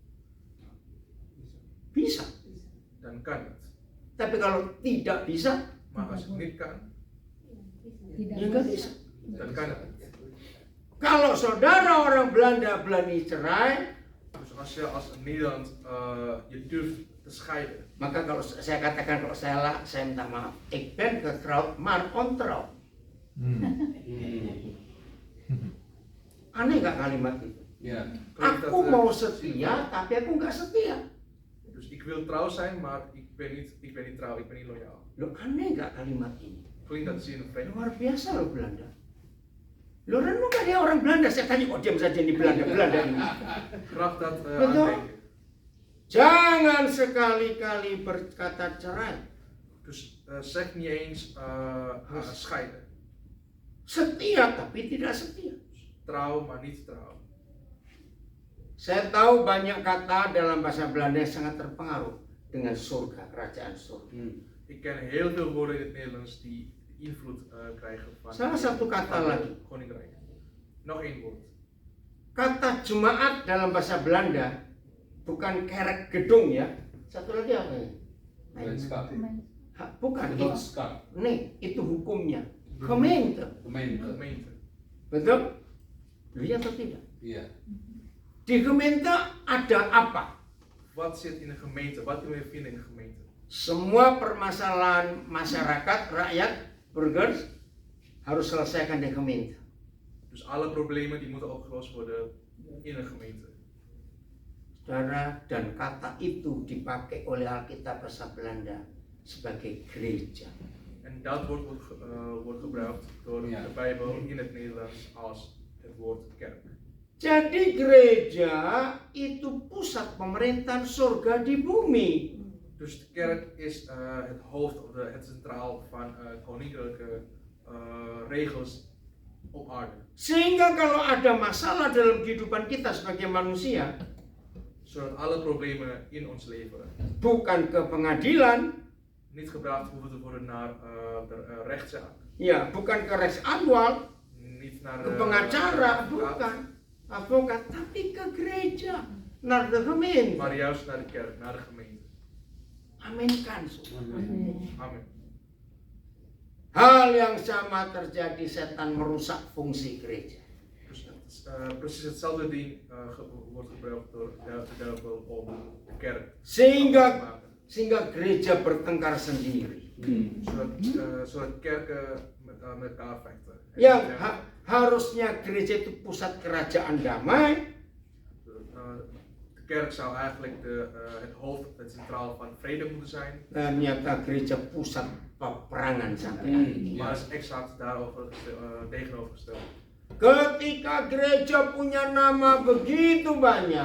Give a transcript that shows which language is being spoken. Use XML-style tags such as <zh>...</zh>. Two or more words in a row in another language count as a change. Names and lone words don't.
<id>bisa.</id> <nl>dan kan het.</nl> <id>Tapi kalau tidak bisa,</id> <nl>Maar als het niet kan,</nl> <id>ya nggak bisa.</id> <nl>dan kan het.</nl> <id>Kalau saudara orang Belanda berani cerai,</id> <nl>Dus als je als Nederland je durft te scheiden,</nl> <id>maka kalau saya katakan kalau saya minta maaf,</id> <nl>ik ben getrouwd maar ontrouw.</nl> <id>Aneh nggak kalimat itu? Ya.</id> <nl>klinkt</nl> <id>Aku</id> <nl>dat,</nl> <id>mau setia, tapi aku nggak setia.</id> <nl>dus ik wil trouw zijn, maar ik ben niet trouw, ik ben niet loyaal.</nl> <id>Loh aneh nggak kalimat ini?</id> <nl>Klinkt dat zin vreemd?</nl> <id>Luar biasa loh Belanda. Loh renungkan dia orang Belanda, saya tanya kok diam saja di Belanda ini.</id> <nl>Graag dat</nl> <id>Betul.</id> <nl>aandenken.</nl> <id>Jangan sekali-kali berkata cerai.</id> <nl>Dus zeg niet eens scheiden.</nl> <id>Setia tapi tidak setia.</id> <nl>Trouw, maar niet trouw.</nl> <id>Saya tahu banyak kata dalam bahasa Belanda yang sangat terpengaruh dengan surga, kerajaan surga.</id> <nl>Ik ken heel veel woorden in het Nederlands die invloed krijgen van</nl> <id>Salah satu kata</id> <nl>van</nl> <id>lagi.</id> <nl>Koninkrijk. Nog één woord.</nl> <id>Kata jemaat dalam bahasa Belanda bukan kerek gedung ya. Satu lagi apa ya? Gemeenschap. Bukan itu. Gemeenschap. Nih, itu hukumnya. Gemeente. Gemeente. Gemeente. Betul? Iya atau tidak? Iya. Di gemeente ada apa?</id> <nl>Wat zit in een gemeente? Wat kunnen we vinden in een gemeente?</nl> <id>Semua permasalahan masyarakat, rakyat, burgers harus selesaikan di gemeente.</id> <nl>Dus alle problemen die moeten opgelost worden in een gemeente.</nl> <id>Saudara, dan kata itu dipakai oleh Alkitab bahasa Belanda sebagai gereja.</id> <nl>En dat woord wordt gebruikt door Ja. de Bijbel in het Nederlands als het woord kerk.</nl> <id>Jadi gereja itu pusat pemerintahan surga di bumi.</id> <nl>Dus de kerk is het hoofd of het centraal van koninklijke regels op aarde.</nl> <id>Sehingga kalau ada masalah dalam kehidupan kita sebagai manusia,</id> <nl>Zodat alle problemen in ons leven</nl> <id>bukan ke pengadilan,</id> <nl>niet gebracht hoeven te worden naar de rechtszaak.</nl> <id>Ya, bukan ke res anwal,</id> <nl>Niet naar</nl> <id>ke</id> <nl>de</nl> <id>pengacara, bukan advokat, tapi ke gereja,</id> <nl>naar de gemeente. maar juist naar de kerk, naar de gemeente.</nl> <id>Amin kan.</id> <nl>Amen.</nl> <id>Hal yang sama terjadi, setan merusak fungsi gereja.</id> <nl>Precies hetzelfde ding wordt gebruikt door de duivel om de kerk te</nl> <id>Sehingga</id> <nl>maken.</nl> <id>gereja bertengkar sendiri.</id> <nl>Zodat kerken met elkaar vechten.</nl> <id>Yang harusnya gereja itu pusat kerajaan damai,</id> <nl>De kerk zou eigenlijk het hoofd, het centraal van vrede moeten zijn.</nl> <id>ternyata gereja pusat peperangan sampai hari ini.</id> <nl>Maar is exact daarover tegenovergesteld.</nl> <id>Ketika gereja punya nama begitu banyak,</id>